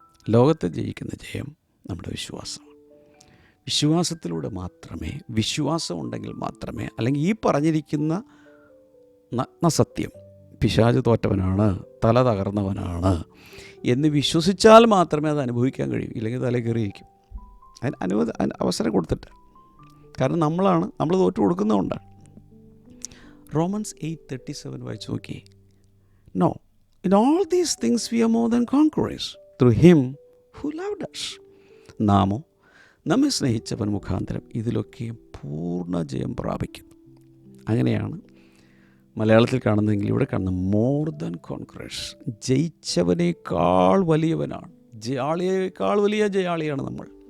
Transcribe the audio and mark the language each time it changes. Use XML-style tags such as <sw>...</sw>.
<ml>ലോകത്തെ ജയിക്കുന്ന ജയം നമ്മുടെ വിശ്വാസമാണ്. വിശ്വാസത്തിലൂടെ മാത്രമേ, വിശ്വാസം ഉണ്ടെങ്കിൽ മാത്രമേ, അല്ലെങ്കിൽ ഈ പറഞ്ഞിരിക്കുന്ന നഗ്നസത്യം, പിശാച് തോറ്റവനാണ്, തല തകർന്നവനാണ് എന്ന് വിശ്വസിച്ചാൽ മാത്രമേ അത് അനുഭവിക്കാൻ കഴിയൂ. ഇല്ലെങ്കിൽ തല കയറിയിരിക്കും. അതിന് അവസരം കൊടുത്തിട്ട്. കാരണം നമ്മൾ തോറ്റു കൊടുക്കുന്നതുകൊണ്ടാണ്. Romans 8:37 വായിച്ചു നോക്കി.</ml> <en>No, in all these things we are more than conquerors through him who loved us.</en> <ml>നാമോ നമ്മെ സ്നേഹിച്ചവൻ മുഖാന്തരം ഇതിലൊക്കെയും പൂർണ്ണ ജയം പ്രാപിക്കുന്നു. അങ്ങനെയാണ് മലയാളത്തിൽ കാണുന്നതെങ്കിൽ ഇവിടെ കാണുന്ന</ml> <en>More than conquerors.</en> <ml>ജയിച്ചവനേക്കാൾ വലിയവനാണ്, ജയാളിയേക്കാൾ വലിയ ജയാളിയാണ് നമ്മൾ.</ml>